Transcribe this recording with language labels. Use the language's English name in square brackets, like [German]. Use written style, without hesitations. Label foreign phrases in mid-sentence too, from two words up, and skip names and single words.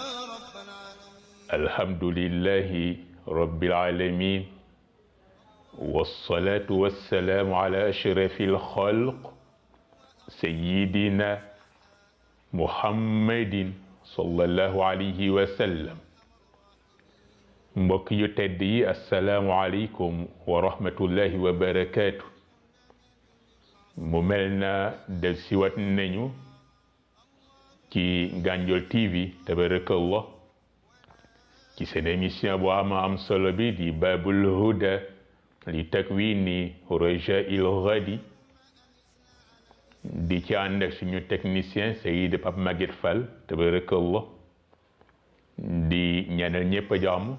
[Arabic] الحمد لله رب العالمين، والصلاة والسلام على أشرف الخلق سيدنا محمد صلى الله عليه وسلم. [Wolof] mbokk yu tedd yi, [Arabic] السلام عليكم ورحمة الله وبركاته. [Wolof] mu mel na del siwat nañu ci Gandiol TV tabarakallah ci seen émission bu am solo bi di Babul Huda li takwini Rajaa'il Ghadi, di ci ànd ak suñu technicien Seydi Pape Maguette Fall tabarakallah, di ñaanal ñépp jàmm.